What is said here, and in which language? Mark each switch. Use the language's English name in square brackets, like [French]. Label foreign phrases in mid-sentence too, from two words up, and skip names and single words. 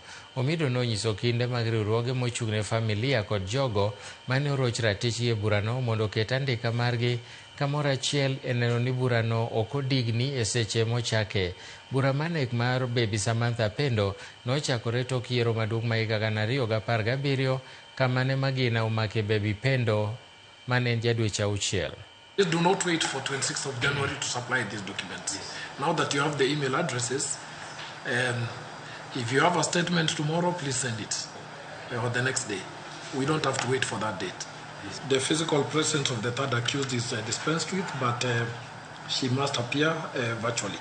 [Luo (Kenya and Tanzania)] Omido nonyiso kinde mag riwruoge mochung'ne familia kod jogo mane oroch ratichgi e burano mondo oket andika margi kamoro achiel e neno ni burano ok odigni e seche mochake. Bura manek mar bebi Samantha Pendo nochakore tok yiero maduong' ma higa 2017 kama ne magina omake bebi Pendo mane en jadweche 6. [English] Please do not wait for 26th of January to supply these documents. Now that you have the email addresses, if you have a statement tomorrow, please send it, or the next day. We don't have to wait for that date. The physical presence of the third accused is dispensed with, but she must appear virtually.